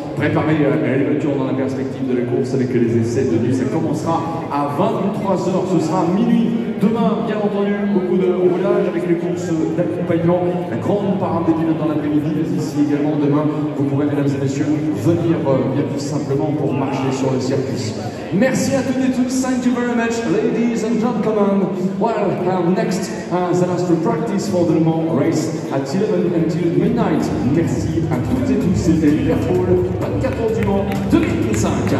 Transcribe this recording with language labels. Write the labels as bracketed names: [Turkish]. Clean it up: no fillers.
[French] Préparez les voitures dans la perspective de la course avec les essais de nuit. Ça commencera à 23 h, ce sera minuit. Demain, bien entendu, beaucoup de roulage avec les courses d'accompagnement, la grande parade des pilotes dans l'après-midi, mais ici également demain, vous pourrez, mesdames et messieurs, venir bien tout simplement pour marcher sur le circuit. Merci à toutes et tous. [English] Thank you very much, ladies and gentlemen. Well, next, the last practice for the Le Mans race at 11 until midnight. [French] Merci à toutes et tous. C'était l'Hyperpole 24 heures du Mans 2025.